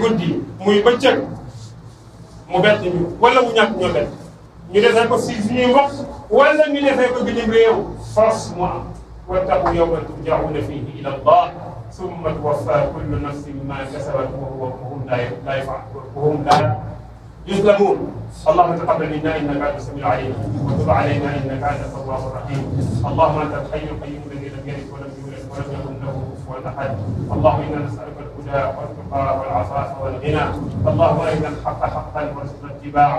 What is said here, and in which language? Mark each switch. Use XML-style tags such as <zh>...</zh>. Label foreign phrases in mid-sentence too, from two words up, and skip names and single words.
<wo>guddi muy bëccëg mu bett ñu wala mu ñàkk ñoo bett ñu defee ko si suñuy mbokk wala ñu defee ko bitim réew force mu am</wo> <ar>واتقوا يوما ترجعون فيه إلى الله ثم توفى كل نفس ما كسبت وهم لا يظلمون اللهم تقبل منا انك انت السميع العليم وتب علينا انك انت التواب الرحيم اللهم انت الحي القيوم الذي لم يلد ولم يولد ولم يكن له كفوا احد اللهم انا نسالك الهدى والتقى والعفاف والغنى اللهم ارنا الحق حقا وارزقنا اتباعه</ar>